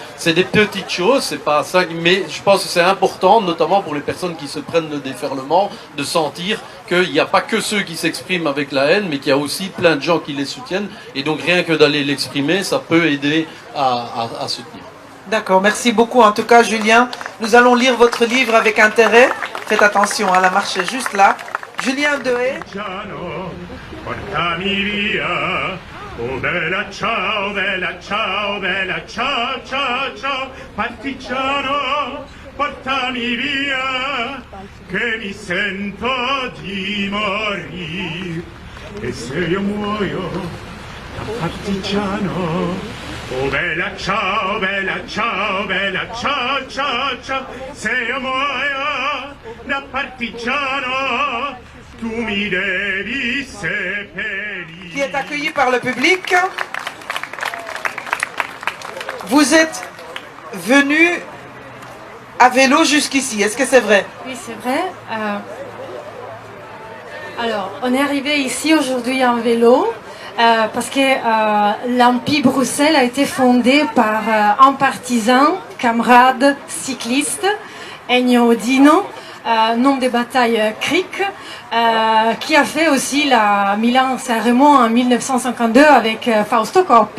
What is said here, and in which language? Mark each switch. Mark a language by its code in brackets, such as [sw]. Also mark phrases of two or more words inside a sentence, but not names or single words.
[fr] C'est des petites choses, c'est pas ça, mais je pense que c'est important, notamment pour les personnes qui se prennent le déferlement, de sentir qu'il n'y a pas que ceux qui s'expriment avec la haine, mais qu'il y a aussi plein de gens qui les soutiennent. Et donc rien que d'aller l'exprimer, ça peut aider à soutenir. D'accord, merci beaucoup. En tout cas, Julien, nous allons lire votre livre avec intérêt. Faites attention, la marche est juste là. Julien Dehé. [it] Oh bella ciao, ciao, ciao, ciao, partigiano, portami via, che mi sento di morire. E se io muoio da partigiano, oh bella ciao, ciao, ciao, ciao, se io muoio da partigiano, tu mi devi seppellire. [fr] Qui est accueilli par le public. Vous êtes venu à vélo jusqu'ici, est-ce que c'est vrai? Oui, c'est vrai. Alors, on est arrivé ici aujourd'hui en vélo parce que l'Empire Bruxelles a été fondé par un partisan, camarade cycliste, Ennio Dino, nom de bataille Cric, qui a fait aussi la Milan-San Remo en 1952 avec Fausto Coppi.